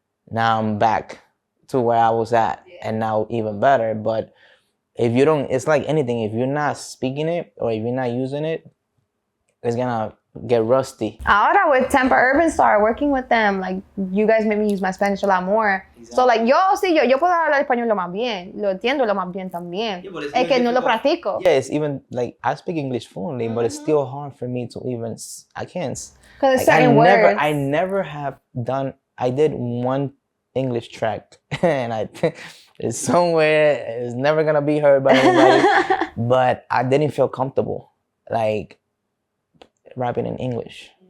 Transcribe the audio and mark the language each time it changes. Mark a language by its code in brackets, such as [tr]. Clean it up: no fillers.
[en] Now I'm back to where I was at, and now even better. But if you don't, it's like anything. If you're not speaking it or if you're not using it, it's gonna get rusty. Ahora with Tampa Urban Star, working with them, like you guys made me use my Spanish a lot more. Exactly. So like [es] yo puedo hablar español lo más bien, lo entiendo lo más bien también. Yeah, es que no lo practico. [en] Yeah, it's even like I speak English fluently, but it's still hard for me to even. I can't. Because like, certain words. I never have done. I did one English track, and it's somewhere. It's never gonna be heard by anybody. But I didn't feel comfortable, like rapping in English.